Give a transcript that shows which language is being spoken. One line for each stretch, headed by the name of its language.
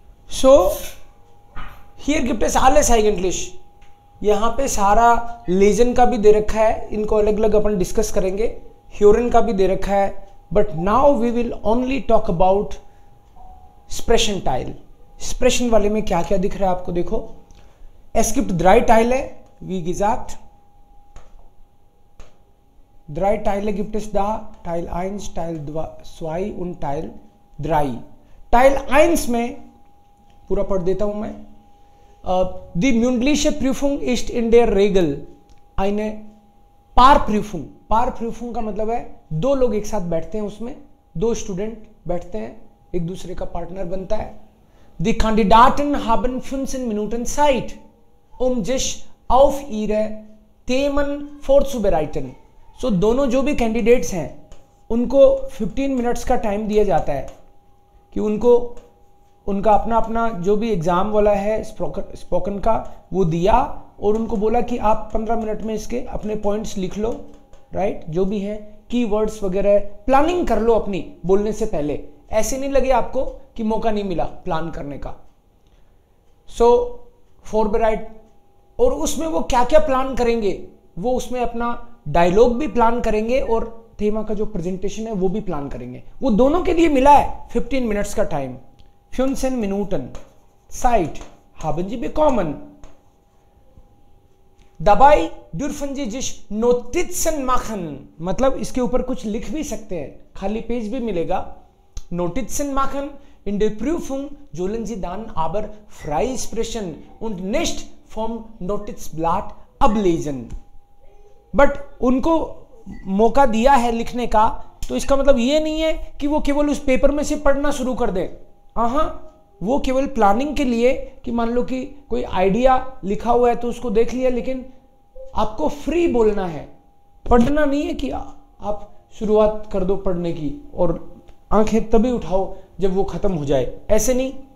Hindi: So here gift S alles eigentlich, यहाँ पे सारा लेजन का भी दे रखा है, इनको अलग अलग अपन डिस्कस करेंगे, ह्यूरन का भी दे रखा है,
English: But now we will only talk about स्प्रेशन टाइल।
Hindi: स्प्रेशन वाले में क्या क्या दिख रहा है आपको, देखो
German: es gibt 3 Teile, wie gesagt, 3 Teile gibt es da, Teil 1, Teil 2 und Teil 3।
Hindi: Teil 1 में पूरा पढ़ देता हूं मैं।
German: Die mündliche Prüfung ist in der Regel eine Paarprüfung।
Hindi: Paarprüfung का मतलब है 2 लोग एक साथ बैठते हैं, उसमें 2 स्टूडेंट बैठते हैं, एक दूसरे का पार्टनर बनता है।
German: Die Kandidaten haben 15 Minuten Zeit, um sich auf ihre Themen vorzubereiten।
Hindi: सो दोनों जो भी कैंडिडेट्स हैं उनको 15 मिनट्स का टाइम दिया जाता है कि उनको उनका अपना अपना जो भी एग्जाम वाला है स्पोकन का वो दिया, और उनको बोला कि आप 15 मिनट में इसके अपने पॉइंट्स लिख लो, राइट, जो भी है कीवर्ड्स वगैरह प्लानिंग कर लो अपनी बोलने से पहले, ऐसे नहीं लगे आपको कि मौका नहीं मिला प्लान करने का। सो फॉरबेराइट, और उसमें वो क्या क्या प्लान करेंगे, वो उसमें अपना डायलॉग भी प्लान करेंगे और थीमा का जो प्रेजेंटेशन है वो भी प्लान करेंगे। वो दोनों के लिए मिला है 15 मिनट्स का time.
German: 15 Minuten Zeit haben Sie bekommen। Dabei dürfen Sie sich Notizen machen,
Hindi: मतलब इसके ऊपर कुछ लिख भी सकते हैं, खाली पेज भी मिलेगा।
German: Notizen machen in der Prüfung sollen Sie dann aber frei sprechen und nicht vom Notizblatt ablesen।
Hindi: But उनको मौका दिया है लिखने का, तो इसका मतलब ये नहीं है कि वो केवल उस पेपर में से पढ़ना शुरू कर दे। हाँ, वो केवल प्लानिंग के लिए कि मान लो कि कोई आइडिया लिखा हुआ है तो उसको देख लिया, लेकिन आपको फ्री बोलना है, पढ़ना नहीं है कि आप शुरुआत कर दो पढ़ने की और आंखें तभी उठाओ जब वो खत्म हो जाए, ऐसे नहीं।